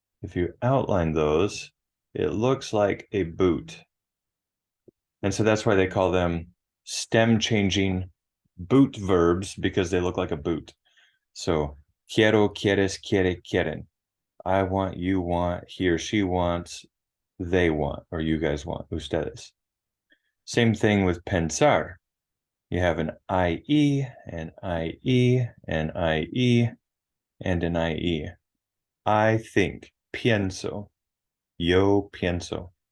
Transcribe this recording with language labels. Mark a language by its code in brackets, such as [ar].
[en] If you outline those, it looks like a boot. And so that's why they call them stem changing boot verbs, because they look like a boot. [es] So quiero, quieres, quiere, quieren. [en] I want, you want, he or she wants, they want, or you guys want, ustedes. Same thing with pensar. You have an IE, an IE, an IE, and an IE. I think, [es] pienso, yo pienso.